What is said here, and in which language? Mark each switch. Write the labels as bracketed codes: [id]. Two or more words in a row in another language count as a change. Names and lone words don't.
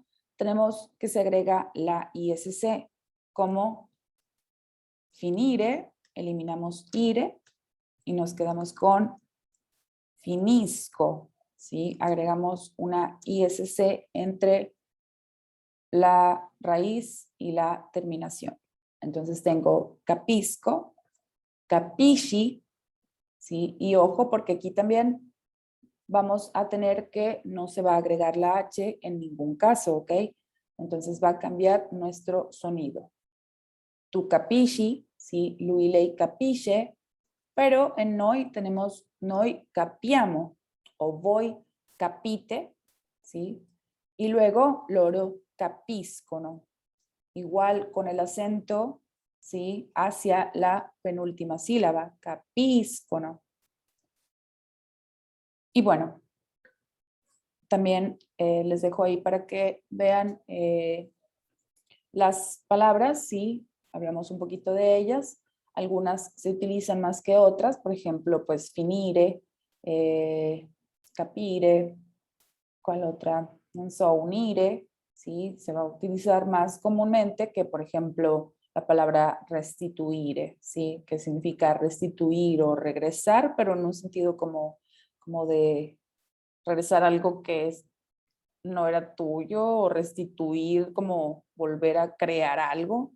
[es] Tenemos que se agrega la ISC, como finire, eliminamos ire y nos quedamos con finisco, ¿sí? Agregamos una ISC entre la raíz y la terminación. Entonces tengo [it] capisco, capisci, [es] ¿sí? Y ojo, porque aquí también vamos a tener que no se va a agregar la H en ningún caso, ¿ok? Entonces va a cambiar nuestro sonido. [it] Tu capisci, ¿sí? Lui, lei capisce, [es] pero en noi tenemos [it] noi capiamo o voi capite, [es] ¿sí? Y luego [it] loro capiscono. [es] Igual con el acento, ¿sí? Hacia la penúltima sílaba, capiscono. Y bueno, también les dejo ahí para que vean las palabras, ¿sí? Hablamos un poquito de ellas. Algunas se utilizan más que otras, por ejemplo, pues [it] finire, capire, [es] ¿cuál otra? [it] Non so, unire, [es] ¿sí? Se va a utilizar más comúnmente que, por ejemplo, la palabra restituire, ¿sí? Que significa restituir o regresar, pero en un sentido como de regresar algo que no era tuyo o restituir, como volver a crear algo.